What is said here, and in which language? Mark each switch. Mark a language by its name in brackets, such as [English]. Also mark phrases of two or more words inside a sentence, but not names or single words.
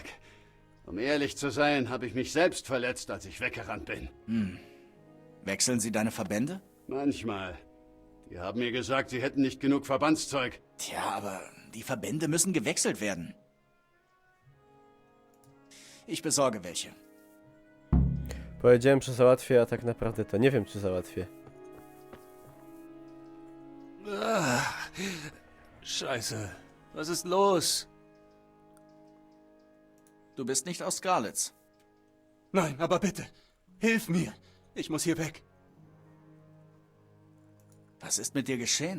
[German] Um ehrlich zu sein, habe ich mich selbst verletzt, als ich weggerannt bin. Wechseln sie deine Verbände? Manchmal. Die haben mir gesagt, sie hätten nicht genug Verbandszeug. Tja, aber die Verbände müssen gewechselt werden. Ich besorge welche. [Polish] Powiedziałem, że załatwię, a tak naprawdę to nie wiem, czy załatwię. [German] Scheiße. Was ist los? Du bist nicht aus Skalitz. Nein, aber bitte. Hilf mir. Ich muss hier weg. Was ist mit dir geschehen?